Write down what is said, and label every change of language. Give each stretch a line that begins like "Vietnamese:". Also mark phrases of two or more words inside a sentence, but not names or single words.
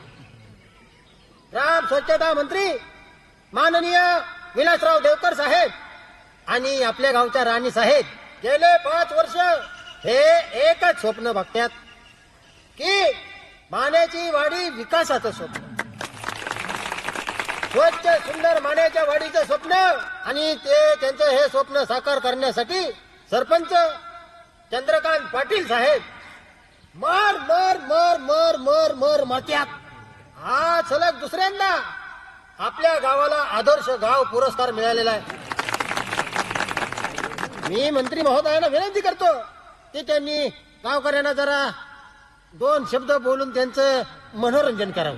Marathi: ग्राम स्वच्छता मंत्री माननीय विलासराव देवकर साहेब आणि आपल्या गावच्या राणी साहेब गेले 5 वर्ष हे एकच स्वप्न बघतात की मानेची वाडी विकासाचं स्वप्न, स्वच्छ सुंदर मानेच्या वाडीचं स्वप्न. आणि ते त्यांचं हे स्वप्न साकार करण्यासाठी सरपंच चंद्रकांत पाटील साहेब मर मर मर मर मर मर मरत्यात. हा सलग दुसऱ्यांदा आपल्या गावाला आदर्श गाव पुरस्कार मिळालेला आहे. मी मंत्री महोदयांना विनंती करतो की त्यांनी गावकऱ्यांना जरा 2 शब्द बोलून त्यांचं मनोरंजन करावं.